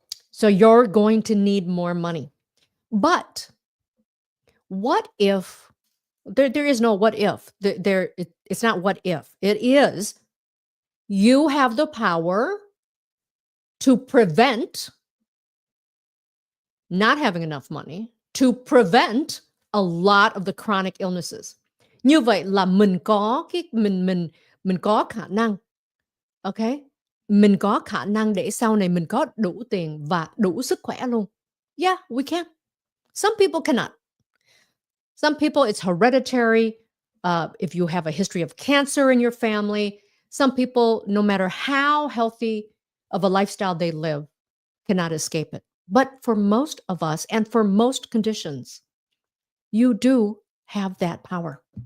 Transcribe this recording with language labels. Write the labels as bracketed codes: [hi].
[en] So you're going to need more money. But what if, there is no what if. It's not what if. It is, you have the power to prevent not having enough money, to prevent a lot of the chronic illnesses. [vi] Như vậy là mình có mình có khả năng, okay? Mình có khả năng để sau này mình có đủ tiền và đủ sức khỏe luôn. [en] Yeah, we can. Some people cannot. Some people, it's hereditary. If you have a history of cancer in your family, some people, no matter how healthy of a lifestyle they live, cannot escape it. But for most of us and for most conditions, you do have that power.